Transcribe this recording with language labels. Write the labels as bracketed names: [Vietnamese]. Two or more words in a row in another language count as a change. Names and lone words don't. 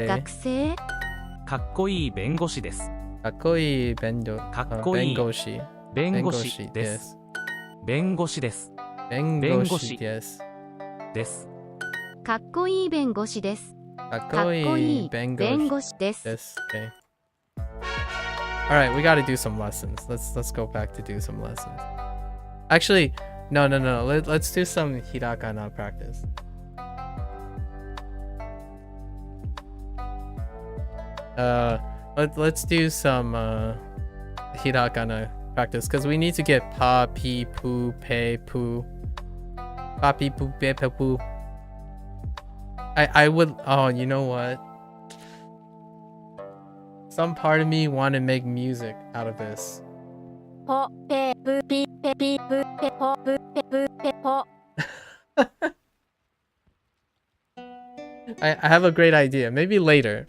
[Japanese] かっこいい弁護士です。かっこいい弁護士。弁護士です。弁護士です。弁護士です。です。かっこいい弁護士です。かっこいい弁護士です。Okay. [English] All right, we got to do some lessons. Let's go back to do some lessons. Actually, no. Let's do some hiragana practice. Let's do some hiragana practice, because we need to get pa, pi, pu, pe, pu. Pa, pi, pu, pe, pu. I would. Oh, you know what? Some part of me want to make music out of this. I have a great idea. Maybe later.